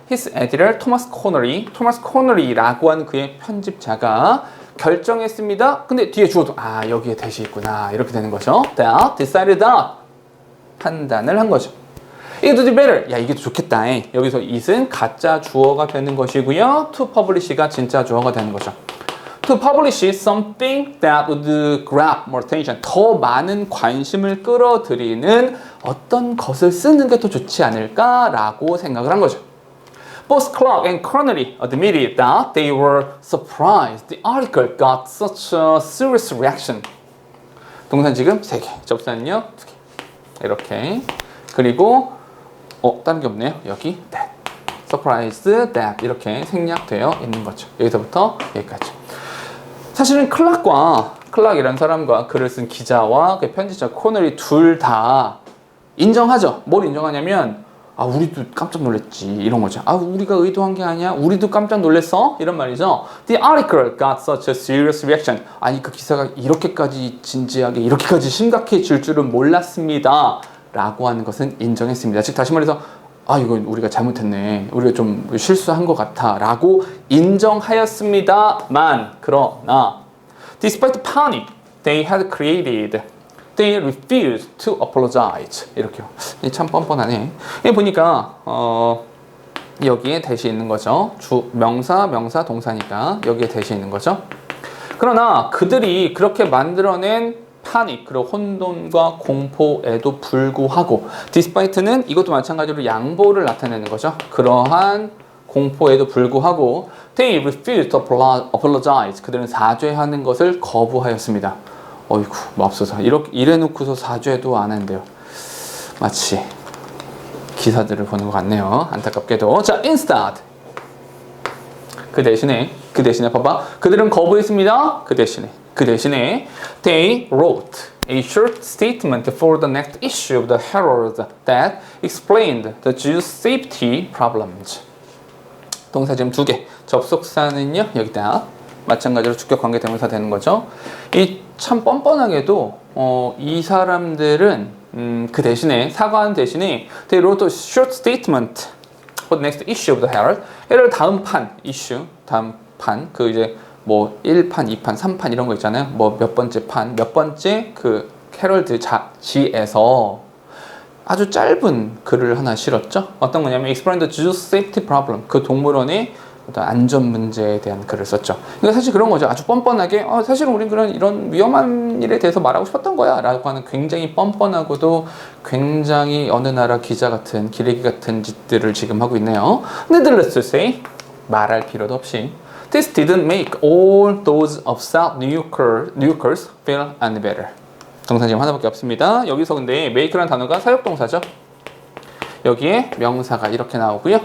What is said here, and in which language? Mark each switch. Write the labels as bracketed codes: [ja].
[en] his editor [ko] Thomas Connery라고 하는 그의 편집자가 결정했습니다. 근데 뒤에 주어도 여기에 대시 있구나. 이렇게 되는 거죠. [en] That decided that [ko] 판단을 한 거죠. [en] It would be better. [ko] 이게 더 좋겠다. 여기서 it은 가짜 주어가 되는 것이고요. [en] To publish [ko] 가 진짜 주어가 되는 거죠. [en] To publish something that would grab more attention. [ko] 더 많은 관심을 끌어들이는 어떤 것을 쓰는 게 더 좋지 않을까라고 생각을 한 거죠. [en] Both Clark and Connery admitted that they were surprised the article got such a serious reaction. [ko] 동사 지금 3개, 접수는요 2개. 이렇게. 그리고 다른 게 없네요. 여기 that. [en] surprised that [ko] 이렇게 생략되어 있는 거죠. 여기서부터 여기까지. 사실은 클락이라는 사람과 글을 쓴 기자와 그 편집자 코너리 둘 다 인정하죠. 뭘 인정하냐면 우리도 깜짝 놀랐지 이런 거죠. 우리가 의도한 게 아니야. 우리도 깜짝 놀랐어. 이런 말이죠. [en] The article got such a serious reaction. [ko] 그 기사가 이렇게까지 진지하게 이렇게까지 심각해질 줄은 몰랐습니다. 라고 하는 것은 인정했습니다. 즉 다시 말해서 이건 우리가 잘못했네. 우리가 좀 실수한 것 같아. 라고 인정하였습니다만 그러나 [en] despite the panic they had created, they refused to apologize. [ko] 이렇게요. 참 뻔뻔하네. 보니까 여기에 대시 있는 거죠. 명사, 동사니까 여기에 대시 있는 거죠. 그러나 그들이 그렇게 만들어낸 파닉, 그리고 혼돈과 공포에도 불구하고 despite는 이것도 마찬가지로 양보를 나타내는 거죠. 그러한 공포에도 불구하고 [en] they refused to apologize. [ko] 그들은 사죄하는 것을 거부하였습니다. 어이구, 맙소사. 이래 놓고서 사죄도 안 한대요. 마치 기사들을 보는 것 같네요. 안타깝게도. 자, instead 그 대신에 봐봐. 그들은 거부했습니다. 그 대신에 [en] they wrote a short statement for the next issue of the Herald that explained the Jews' safety problems. [ko] 동사 지금 2개. 접속사는요, 여기다. 마찬가지로 주격 관계 대명사 되는 거죠. 이 참 뻔뻔하게도 이 사람들은 그 대신에 사과한 대신에 [en] they wrote a short statement for the next issue of the Herald. [ko] Herald 다음 판 issue, 다음 판 그 이제 뭐 1판, 2판, 3판 이런 거 있잖아요. 뭐 몇 번째 판, 몇 번째 그 헤럴드 잡지에서 아주 짧은 글을 하나 실었죠. 어떤 거냐면 [en] Explain the Jews' safety problem. [ko] 그 동물원의 어떤 안전 문제에 대한 글을 썼죠. 그러니까 사실 그런 거죠. 아주 뻔뻔하게 사실은 우린 이런 위험한 일에 대해서 말하고 싶었던 거야 라고 하는 굉장히 뻔뻔하고도 굉장히 어느 나라 기자 같은 기레기 같은 짓들을 지금 하고 있네요. [en] Needless to say, [ko] 말할 필요도 없이 [en] This didn't make all those upset New Yorkers feel any better. [ko] 동사 지금 하나밖에 없습니다. 여기서 근데 make라는 단어가 사역동사죠. 여기에 명사가 이렇게 나오고요.